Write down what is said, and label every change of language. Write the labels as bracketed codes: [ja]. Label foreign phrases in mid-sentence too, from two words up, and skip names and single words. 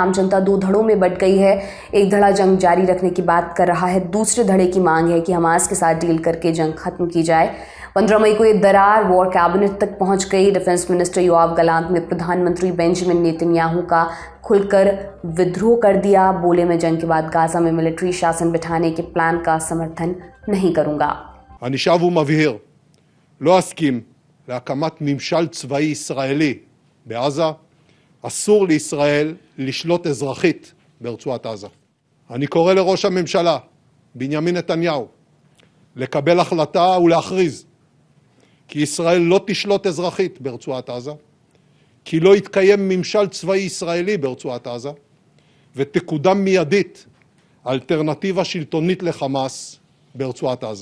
[hi] आम जनता दो धड़ों में बंट गई है। एक धड़ा जंग जारी रखने की बात कर रहा है, दूसरे धड़े की मांग है कि हमास के साथ डील करके जंग खत्म की जाए। 15 मई को ये दरार [en] war cabinet [hi] तक पहुंच गई। [en] defense minister [hi] योआव गलांत ने प्रधानमंत्री बेंजामिन नेतन्याहू का खुलकर विद्रोह कर दिया। बोले, मैं जंग के बाद गाजा में मिलिट्री शासन बिठाने के प्लान का समर्थन नहीं करूंगा। [he] אני שב ומבהיר, לא אסכים להקמת ממשל צבאי ישראלי בעזה. אסור לישראל לשלוט אזרחית ברצועת עזה. אני קורא לראש הממשלה בנימין נתניהו לקבל החלטה ולהכריז כי ישראל לא תשלוט אזרחית ברצועת עזה, כי לא יתקיים ממשל צבאי ישראלי ברצועת עזה, ותקודם מיידית אלטרנטיבה שלטונית לחמאס ברצועת עזה.